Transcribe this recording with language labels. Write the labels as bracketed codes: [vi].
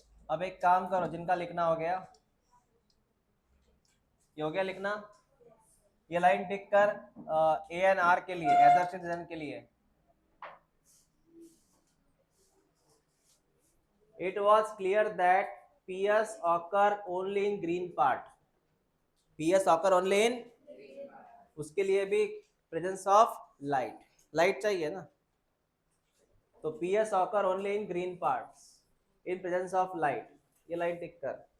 [hi] अब एक काम करो, जिनका लिखना हो गया, ये हो गया लिखना, ये लाइन टिक कर ए एन आर के लिए, एजर सिटीजन के लिए। [en] It was clear that PS occur only in green part. PS occur only in, [hi] उसके लिए भी [en] presence of light, [hi] लाइट चाहिए ना, तो [en] PS occur only in green parts in presence of light, [hi] ये लाइन टिक कर।